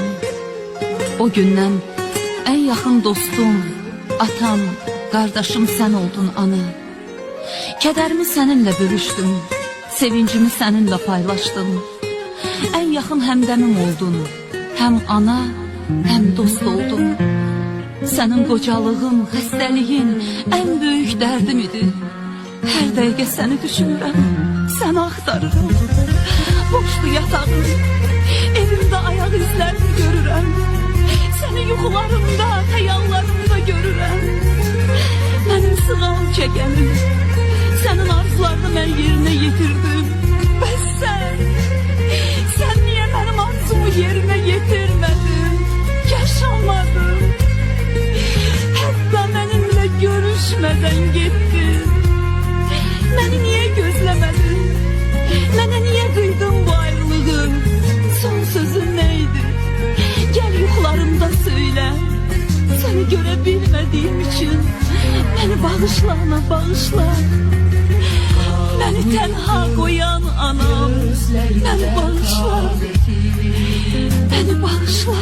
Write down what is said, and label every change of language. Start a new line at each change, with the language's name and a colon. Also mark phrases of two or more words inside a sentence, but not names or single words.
Turkish: O gündən en yakın dostum, atam, kardeşim sen oldun ana.
Azerbaijani: Kədərimi seninle bölüşdüm, sevincimi seninle paylaşdım.
Turkish: En yakın həmdəmim oldun, hem ana, hem dost oldun.
Azerbaijani: Senin qocalığın, xəstəliyin
Turkish: en büyük
Azerbaijani: dərdim idi. Her dəqiqə səni düşünürəm, səni axtarıram. Boşdu yatağım, evimdə ayaq izlərini görürəm. Səni yuxularımda, xəyallarımda görürəm. Mənim sığal çəkənim, sənin arzularını mən yerinə yetirdim. Bəs sən niyə mənim arzumu yerinə yetirmədin? Yaşamadın, hətta mənimlə görüşmədən getdin. Məni niyə gözləmədin? Mənə niyə qıydın bu ayrılığı?
Turkish: Son sözün neydi? Gel yuxularımda söyle. Seni görə bilmədiyim için beni bağışla ana, bağışla. Beni tenha koyan anam, beni bağışla. Beni bağışla.